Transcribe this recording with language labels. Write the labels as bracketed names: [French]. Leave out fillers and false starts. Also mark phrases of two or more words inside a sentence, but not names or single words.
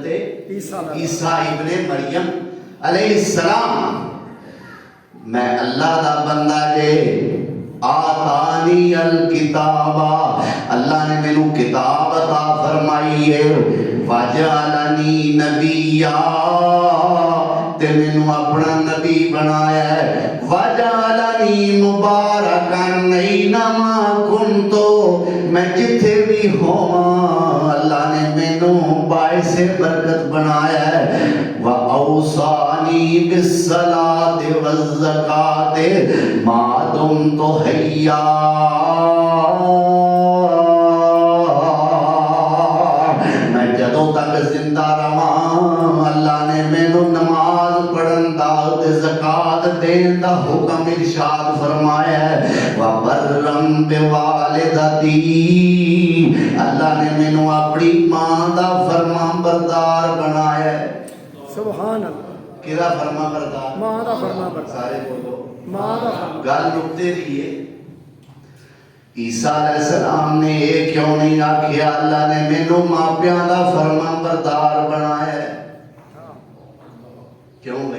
[Punjabi] عیسیٰ علیہ عیسیٰ ابن مریم علیہ السلام، میں اللہ دا بندہ جے۔ [Arabic] آتانی الکتاب، [Punjabi] اللہ نے مینوں کتاب عطا فرمائی ہے، [Arabic] وجعلنی نبیا، [Punjabi] تے مینوں اپنا نبی بنایا ہے، [Arabic] وجعلنی مبارکا اینما کنت، [Punjabi] میں جتھے بھی ہوں اللہ نے مینوں باعث برکت بنایا ہے، [Arabic] وَأَوْصَانِي بِالصَّلَاةِ وَالزَّكَاةِ مَا دُمْتُ حَيًّا، [Punjabi] میں جدوں تک زندہ رہاں اللہ نے مینوں نماز پڑھن دا تے زکات دین دا حکم ارشاد فرمایا ہے، [Arabic] وَبَرًّا بِوَالِدَتِي، [Punjabi] اللہ نے مینوں اپنی ماں دا فرمان بردار بنایا ہے۔ [Arabic] سبحان اللہ [Punjabi] ਕਿਹਦਾ ਫਰਮਾ ਬਰਦਾਰ? ਮਾਂ ਦਾ ਫਰਮਾ ਬਰਦਾਰ। ਸਾਰੇ ਬੋਲੋ ਮਾਂ ਦਾ ਫਰਮਾ। ਗੱਲ ਨੁਕਤੇ ਦੀ ਹੈ। ਈਸਾ अलैहिस्सलाम ने ਇਹ ਕਿਉਂ ਨਹੀਂ ਆਖਿਆ ਅੱਲਾ ਨੇ ਮੈਨੂੰ ਮਾਪਿਆਂ ਦਾ ਫਰਮਾ ਬਰਦਾਰ ਬਣਾਇਆ ਹੈ? ਕਿਉਂ ਬਈ?